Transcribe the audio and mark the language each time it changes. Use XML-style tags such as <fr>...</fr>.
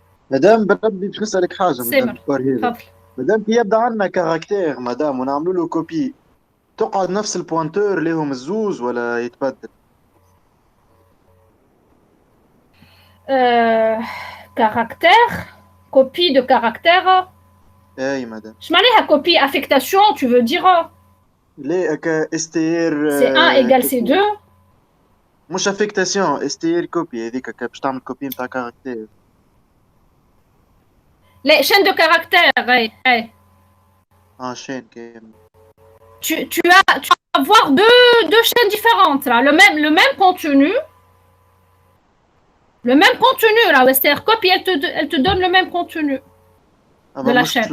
<ar>مدام بربي باش نسألك حاجة مدام تفضل. مدام كي يبدا عندنا كاركتير مدام ونعملوا له كوبي تقعد نفس البوانتور ليهم الزوز ولا يتبدل؟</ar> <fr>Caractère, copie de caractère.</fr> <ar>اي مدام.</ar> <fr>Je m'allais à copie affectation, tu veux dire?</fr> <ar>ليه استير</ar> <fr>C1 égale C2.</fr> <ar>مش افكتاسيون استير كوبي هذيك باش تعمل كوبي نتاع كاركتير.</ar> <fr>Les chaînes de caractères, hey.</fr> <ar>chaîne كامل.</ar> <fr>Tu vas avoir deux chaînes différentes là, le même contenu. Le même contenu là, c'est-à-dire copie, elle te donne le même contenu de la chaîne.</fr>